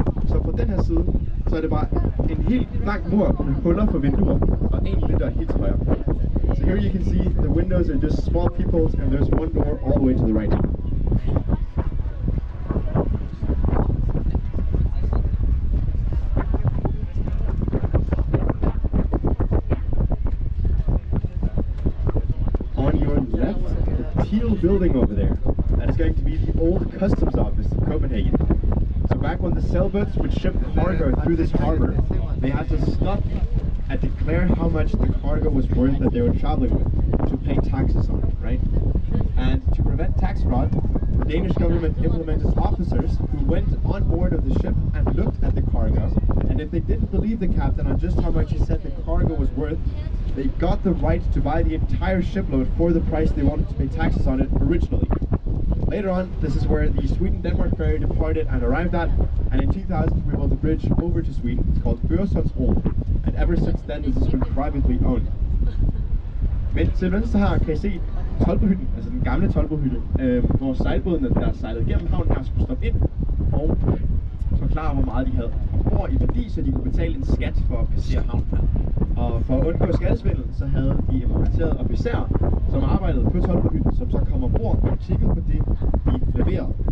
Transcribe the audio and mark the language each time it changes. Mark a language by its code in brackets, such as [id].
[da] Så på den her side, så er det bare en helt lang mur med huller for vinduer, og en lille dør helt til højre. [en] So here you can see the windows are just small peepholes, and there's one door all the way to the right. On your left, the teal building over there, that is going to be the old customs office of Copenhagen. So back when the sailboats would ship cargo through this harbor, they had to stop and declare how much the cargo was worth that they were traveling with to pay taxes on it, right? And to prevent tax fraud, the Danish government implemented officers who went on board of the ship and looked at the cargo, and if they didn't believe the captain on just how much he said the cargo was worth, they got the right to buy the entire shipload for the price they wanted to pay taxes on it originally. Later on, this is where the Sweden-Denmark ferry departed and arrived at, and in 2000 we built a bridge over to Sweden. It's called Øresundsbroen, and ever since then this has been privately owned. [da] Men til venstre her kan I se Tolbohytten, altså den gamle Tolbohytte, hvor sejlbådene, der sejlede gennem havnen her, skulle stoppe ind og forklare, hvor meget de havde ombord i værdi, så de kunne betale en skat for at passere havnen her. Og for at undgå skattesvindel, så havde de implementeret officerer, som arbejdede på Tolbohytten, som så kom ombord og kiggede på det, de leverede.